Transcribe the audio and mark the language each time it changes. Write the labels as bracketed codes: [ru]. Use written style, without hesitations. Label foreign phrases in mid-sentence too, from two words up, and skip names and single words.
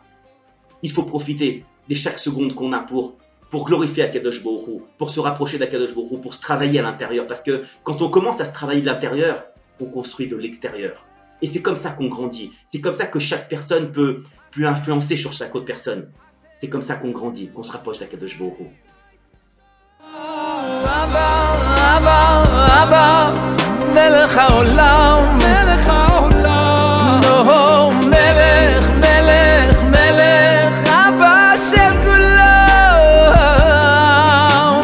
[fr] Il faut profiter de chaque seconde qu'on a pour glorifier [he] הקדוש ברוך הוא, [fr] pour se rapprocher d' [he] הקדוש ברוך הוא, [fr] pour se travailler à l'intérieur. Parce que quand on commence à se travailler de l'intérieur, on construit de l'extérieur. Et c'est comme ça qu'on grandit. C'est comme ça que chaque personne peut influencer sur chaque autre personne. C'est comme ça qu'on grandit, qu'on se rapproche d' [he] הקדוש ברוך הוא. מלך העולם, מלך העולם, נו, מלך, מלך, מלך, אבא של כולם.